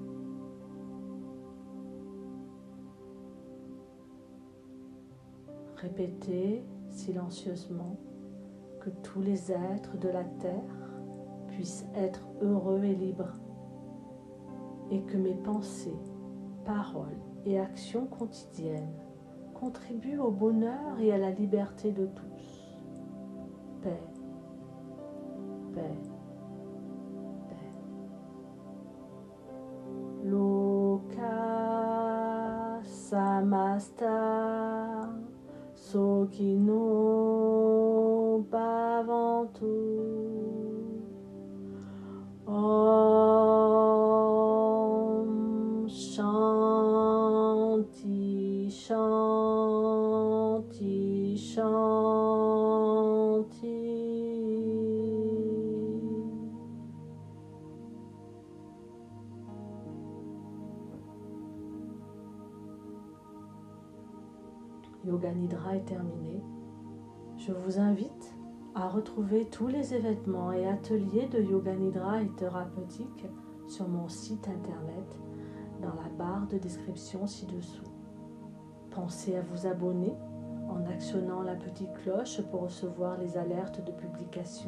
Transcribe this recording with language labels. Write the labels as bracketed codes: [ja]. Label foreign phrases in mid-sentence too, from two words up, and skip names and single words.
[fr] Répétez silencieusement que tous les êtres de la terre puissent être heureux et libres et que mes pensées, paroles et actions quotidiennes contribuent au bonheur et à la liberté de tous. Paix, paix, paix. [sa] Loka samasta sokino bhavantu. Om Shanti Shanti Shanti. [fr] Yoga Nidra est terminé. Je vous invite à retrouver tous les événements et ateliers de Yoga Nidra et thérapeutique sur mon site internet dans la barre de description ci-dessous. Pensez à vous abonner en actionnant la petite cloche pour recevoir les alertes de publication.